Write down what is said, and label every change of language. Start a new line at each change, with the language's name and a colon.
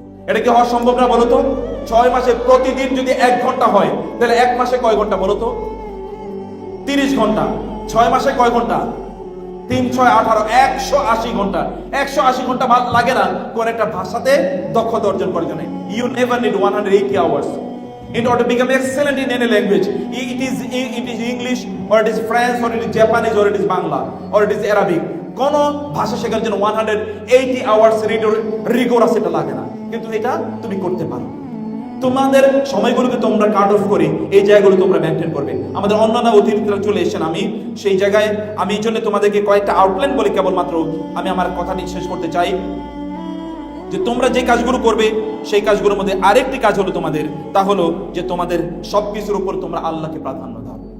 Bangla: এটা কি হওয়া সম্ভব না বলো তো? 6 মাসে প্রতিদিন যদি 1 ঘন্টা হয়, তাহলে 1 মাসে কয় ঘন্টা বলো তো? 30 ঘন্টা। 6 মাসে কয় ঘন্টা? 3 6 18 180 ঘন্টা। 180 ঘন্টা লাগে না কোন একটা ভাষাতে দক্ষতা অর্জন করার জন্য।
English: You never need 180 hours in order to become excellent in any language. It is English, or it is French, or it is Japanese, or it is Bangla, or it is Arabic.
Bangla: কোন ভাষা শেখার জন্য 180
English: hours rigorous
Bangla: এটা লাগে না, কিন্তু এটা তুমি করতে পারো। তোমাদের সময়গুলোকে তোমরা কাট অফ করে এই জায়গাগুলো তোমরা মেনটেন করবে। আমাদের অন্যান্য অতিথিরা চলে এসেছেন, আমি সেই জায়গায় আমি এই জন্য তোমাদেরকে কয়েকটা আউটলাইন বলে কেবলমাত্র আমি আমার কথাটি শেষ করতে চাই, যে তোমরা যে কাজগুলো করবে সেই কাজগুলোর মধ্যে আরেকটি কাজ হলো তোমাদের, তা হলো যে তোমাদের সবকিছুর উপর তোমরা আল্লাহকে প্রাধান্য দাও।